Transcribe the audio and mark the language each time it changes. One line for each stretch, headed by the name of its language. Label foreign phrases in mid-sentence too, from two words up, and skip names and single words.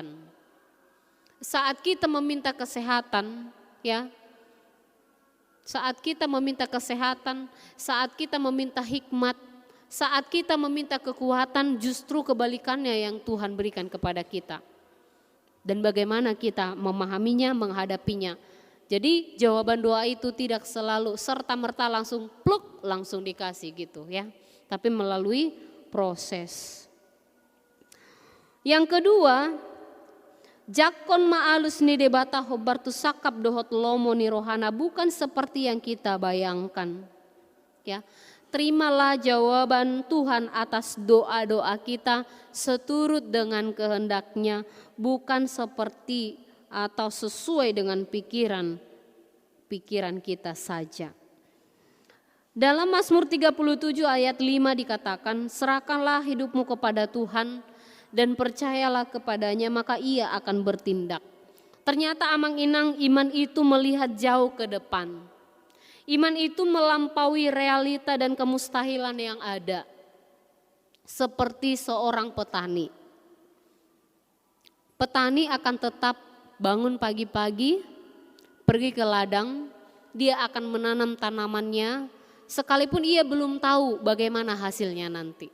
Indonesian: Saat kita meminta kesehatan, ya, saat kita meminta kesehatan, saat kita meminta hikmat, saat kita meminta kekuatan, justru kebalikannya yang Tuhan berikan kepada kita. Dan bagaimana kita memahaminya, menghadapinya. Jadi jawaban doa itu tidak selalu serta-merta langsung pluk, langsung dikasih gitu ya. Tapi melalui proses. Yang kedua,
Batak Toba: jakon ma'alus ni debata hobartu sakap dohot lomo ni rohana,
Indonesian: bukan seperti yang kita bayangkan. Ya. Terimalah jawaban Tuhan atas doa-doa kita seturut dengan kehendaknya, bukan seperti atau sesuai dengan pikiran kita saja. Dalam Mazmur 37 ayat 5 dikatakan, serahkanlah hidupmu kepada Tuhan dan percayalah kepadanya, maka ia akan bertindak. Ternyata amang-inang iman itu melihat jauh ke depan. Iman itu melampaui realita dan kemustahilan yang ada. Seperti seorang petani. Petani akan tetap bangun pagi-pagi, pergi ke ladang, dia akan menanam tanamannya, sekalipun ia belum tahu bagaimana hasilnya nanti.